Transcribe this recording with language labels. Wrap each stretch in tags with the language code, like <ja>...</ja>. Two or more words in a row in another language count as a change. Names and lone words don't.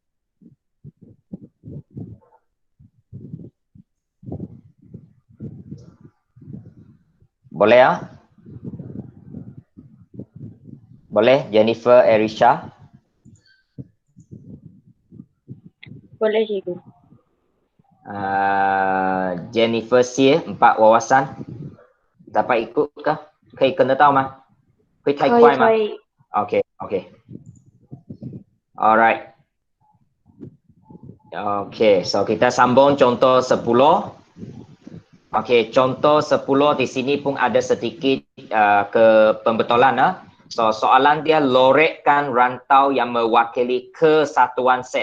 <ms>Boleh ya? Boleh Jennifer Erisha? Boleh cikgu. Jennifer Sear, 4 wawasan. Dapat ikut kah?</ms> <zh>可以跟得到吗？会太快吗？可以。</zh> <en>Okay, okay. Alright.</en> <ms>Okay, so kita sambung contoh 10. Okay, contoh 10 di sini pun ada sedikit pembetulan. So, soalan dia lorekkan rantau yang mewakili kesatuan set.</ms>